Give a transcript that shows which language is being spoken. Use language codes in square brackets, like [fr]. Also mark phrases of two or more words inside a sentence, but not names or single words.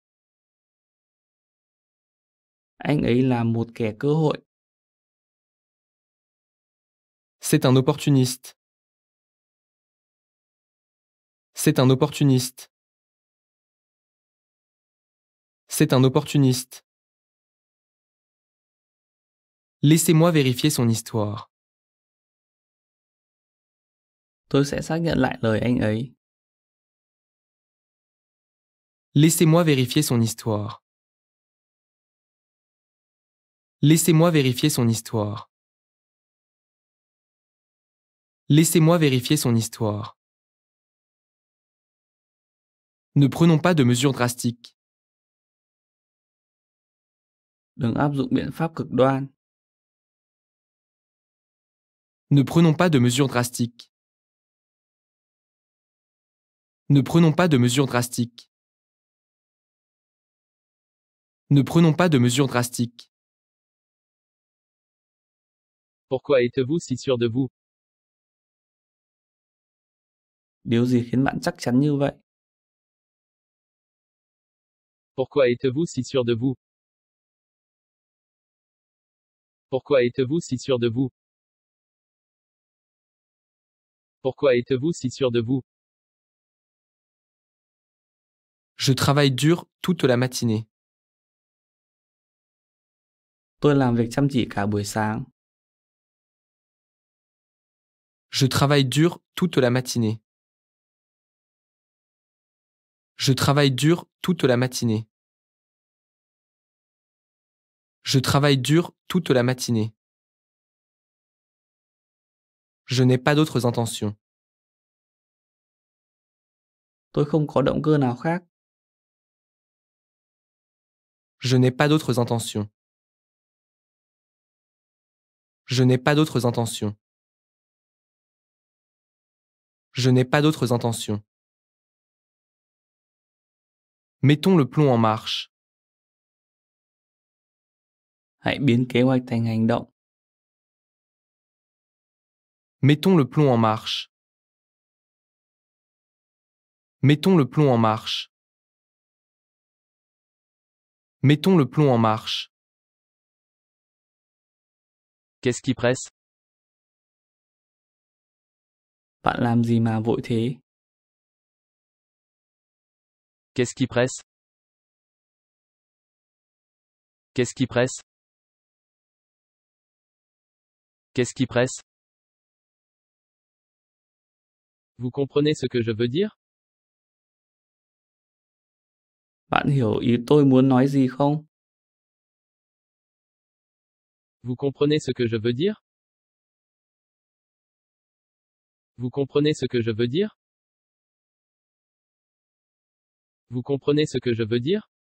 [vi] Anh ấy là một kẻ cơ hội. [fr] C'est un opportuniste. C'est un opportuniste. C'est un opportuniste. Laissez-moi vérifier son histoire. [vi] Tôi sẽ xác nhận lại lời anh ấy. [fr] Laissez-moi vérifier son histoire. Laissez-moi vérifier son histoire. Laissez-moi vérifier son histoire. Ne prenons pas de mesures drastiques. [vi] Đừng áp dụng biện pháp cực đoan. [fr] Ne prenons pas de mesures drastiques. Ne prenons pas de mesures drastiques. Ne prenons pas de mesures drastiques. Pourquoi êtes-vous si sûr de vous? [vi] Điều gì khiến bạn chắc chắn như vậy? [fr] Pourquoi êtes-vous si sûr de vous? Pourquoi êtes-vous si sûr de vous? Pourquoi êtes-vous si sûr de vous? Je travaille dur toute la matinée. [vi] Tôi làm việc chăm chỉ cả buổi sáng. [fr] Je travaille dur toute la matinée. Je travaille dur toute la matinée. Je travaille dur toute la matinée. Je n'ai pas d'autres intentions. [vi] Tôi không có động cơ nào khác. [fr] Je n'ai pas d'autres intentions. Je n'ai pas d'autres intentions. Je n'ai pas d'autres intentions. Mettons le plomb en marche. [vi] Hãy biến kế hoạch thành hành động. [fr] Mettons le plomb en marche. Mettons le plomb en marche. Mettons le plomb en marche. Qu'est-ce qui presse? [vi] Bạn làm gì mà vội thế? [fr] Qu'est-ce qui presse? Qu'est-ce qui presse? Qu'est-ce qui presse? Vous comprenez ce que je veux dire? [vi] Bạn hiểu ý tôi muốn nói gì không? [fr] Vous comprenez ce que je veux dire? Vous comprenez ce que je veux dire? Vous comprenez ce que je veux dire?